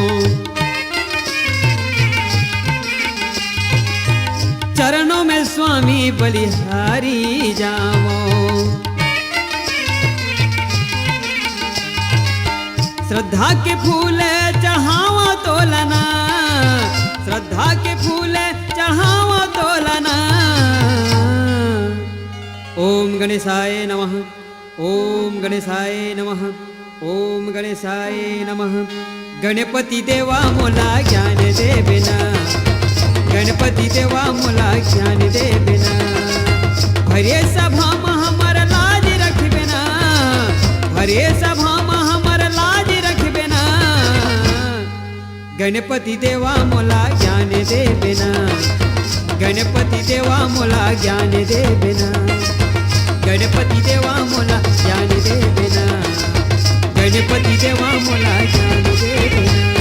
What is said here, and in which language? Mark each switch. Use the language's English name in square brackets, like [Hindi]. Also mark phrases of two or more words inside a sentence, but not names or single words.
[Chhattisgarhi] चरणों में स्वामी बलिहारी जावो श्रद्धा के फूल चढ़ावा तोलना श्रद्धा के फूल चढ़ावा तोलना [Sanskrit] ओम गणेशाय नमः ओम गणेशाय नमः ओम गणेशाय नमः [Chhattisgarhi] गणपति देवा मोला ज्ञान दे बिना गणपति देवा मोला ज्ञान दे बिना भरे सभा में हमर लाज रख बिना भरे सभा में हमर लाज रख बिना गणपति देवा मोला ज्ञान दे बिना गणपति देवा मोला ज्ञान दे बिना गणपति देवा मोला ज्ञान दे बिना गणपति देवा मोला ज्ञान दे बिना